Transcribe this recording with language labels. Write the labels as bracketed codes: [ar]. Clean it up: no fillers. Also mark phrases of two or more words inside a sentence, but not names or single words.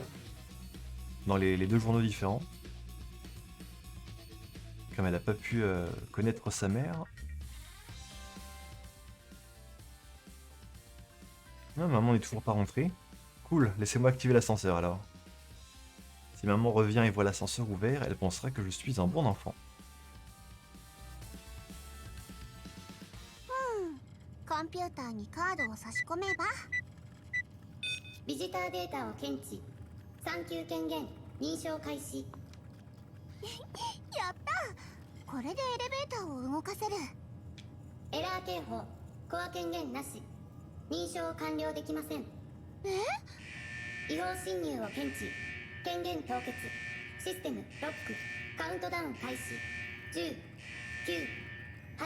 [fr] Dans les deux journaux différents. Comme elle n'a pas pu connaître sa mère. Ah, maman n'est toujours pas rentrée. Cool, laissez-moi activer l'ascenseur alors. Si maman revient et voit l'ascenseur ouvert, elle pensera que je suis un bon enfant. [ja] コンピューターにカードを差し込めばビジターデータを検知3級権限認証開始やったこれでエレベーターを動かせるエラー警報コア権限なし認証完了できません違法侵入を検知権限凍結システムロックカウントダウン開始10、9、8